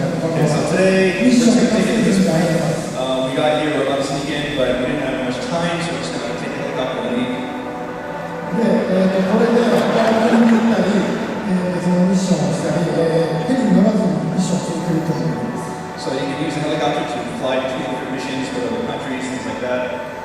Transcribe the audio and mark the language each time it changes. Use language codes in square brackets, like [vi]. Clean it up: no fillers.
[en] Okay, so today, we're just going to take it to this point. We got here, we're about to sneak in, but we didn't have much time, so we're just going to take a helicopter and leave. [ja] これで他の国に行ったり、そのミッションをしたり、ヘリに乗らずにミッションを続けると思います。 [en] So you can use a helicopter to fly between different missions, go to other countries, things like that.